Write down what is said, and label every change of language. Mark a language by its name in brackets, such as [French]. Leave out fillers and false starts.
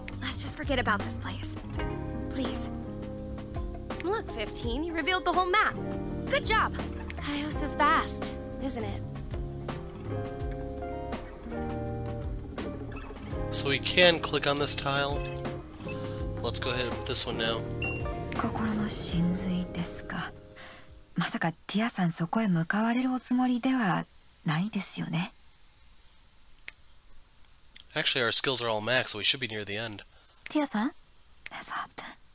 [English] Let's just forget about this place. Please. Look, 15, you revealed the whole map. Good job. Kaios is vast, isn't it? So we can click on this tile. Let's go ahead with this one now. [Japanese] 心の真髄ですか。まさかティアさんそこへ向かわれるおつもりではないですよね。 [English] Actually, our skills are all max, so we should be near the end. [Japanese] ティアさん Miss Hopton.